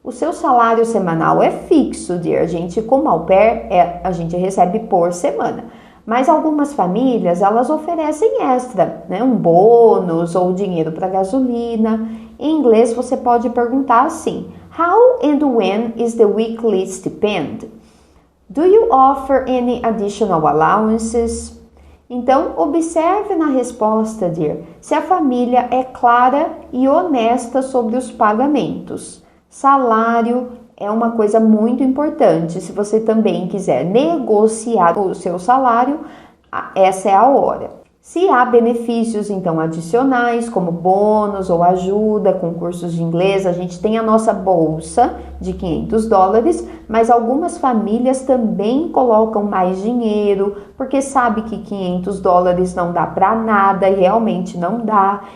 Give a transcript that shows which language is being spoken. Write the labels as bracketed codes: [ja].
[pt] O seu salário semanal é fixo, dear. A gente, como au pair, a gente recebe por semana. Mas algumas famílias, elas oferecem extra, né? Um bônus ou dinheiro para gasolina. Em inglês, você pode perguntar assim: [en] How and when is the weekly stipend? Do you offer any additional allowances? [pt] Então, observe na resposta, dear, se a família é clara e honesta sobre os pagamentos. Salário é uma coisa muito importante. Se você também quiser negociar o seu salário, essa é a hora. Se há benefícios, então, adicionais, como bônus ou ajuda com cursos de inglês, a gente tem a nossa bolsa de $500, mas algumas famílias também colocam mais dinheiro, porque sabe que $500 não dá para nada e realmente não dá.